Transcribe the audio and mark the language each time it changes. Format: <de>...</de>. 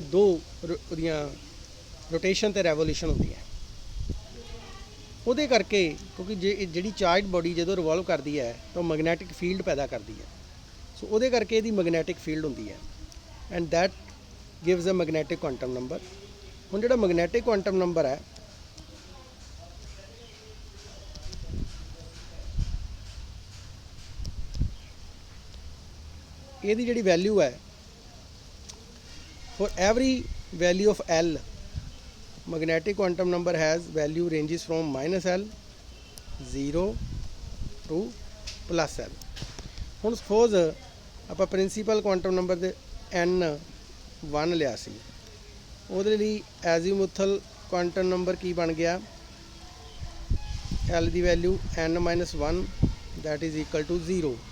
<pa>ਦੋ ਉਹਦੀਆਂ ਰੋਟੇਸ਼ਨ ਤੇ ਰੈਵੋਲੂਸ਼ਨ ਹੁੰਦੀ ਹੈ। ਉਹਦੇ ਕਰਕੇ ਕਿਉਂਕਿ ਜਿਹੜੀ ਚਾਰਜਡ ਬੋਡੀ ਜਦੋਂ ਰਿਵੋਲਵ ਕਰਦੀ ਹੈ ਤਾਂ ਉਹ ਮੈਗਨੈਟਿਕ ਫੀਲਡ ਪੈਦਾ ਕਰਦੀ ਹੈ। ਸੋ ਉਹਦੇ ਕਰਕੇ ਇਹਦੀ ਮੈਗਨੈਟਿਕ ਫੀਲਡ ਹੁੰਦੀ ਹੈ</pa> <en>And that gives a magnetic quantum number।</en> <pa>ਹੁਣ ਜਿਹੜਾ ਮੈਗਨੈਟਿਕ ਕੁਆਂਟਮ ਨੰਬਰ ਹੈ ਇਹਦੀ ਜਿਹੜੀ ਵੈਲਿਊ ਹੈ</pa> <en>for every value of L magnetic quantum number has value ranges from -L 0 to +L।</en> <pa>ਹੁਣ ਸਪੋਜ਼ ਆਪਾਂ ਪ੍ਰਿੰਸੀਪਲ ਕੁਆਂਟਮ ਨੰਬਰ ਦੇ n-1 ਲਿਆ ਸੀ, ਉਹਦੇ ਲਈ ਐਜ਼ੀਮੂਥਲ ਕੁਆਂਟਮ ਨੰਬਰ ਕੀ ਬਣ ਗਿਆ L ਦੀ value n-1</pa> <en>That is equal to 0।</en>